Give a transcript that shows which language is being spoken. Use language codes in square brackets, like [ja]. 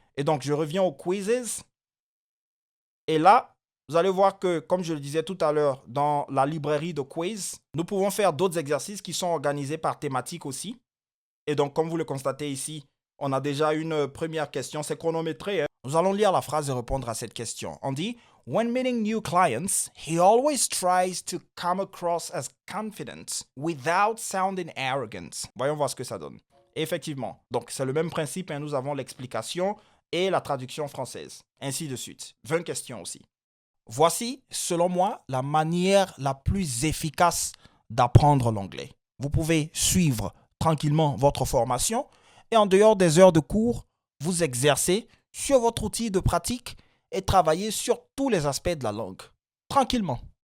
[fr] Et donc, je reviens aux quizzes. Et là, vous allez voir que, comme je le disais tout à l'heure, dans la librairie de quiz, nous pouvons faire d'autres exercices qui sont organisés par thématique aussi. Et donc, comme vous le constatez ici, on a déjà une première question, c'est chronométré. Nous allons lire la phrase et répondre à cette question. On dit, [en] when meeting new clients, he always tries to come across as confident without sounding arrogant. [fr] Voyons voir ce que ça donne. Et effectivement, donc c'est le même principe, nous avons l'explication et la traduction française. Ainsi de suite. 20 questions aussi. Voici, selon moi, la manière la plus efficace d'apprendre l'anglais. Vous pouvez suivre tranquillement votre formation et en dehors des heures de cours, vous exercer sur votre outil de pratique et travailler sur tous les aspects de la langue. Tranquillement.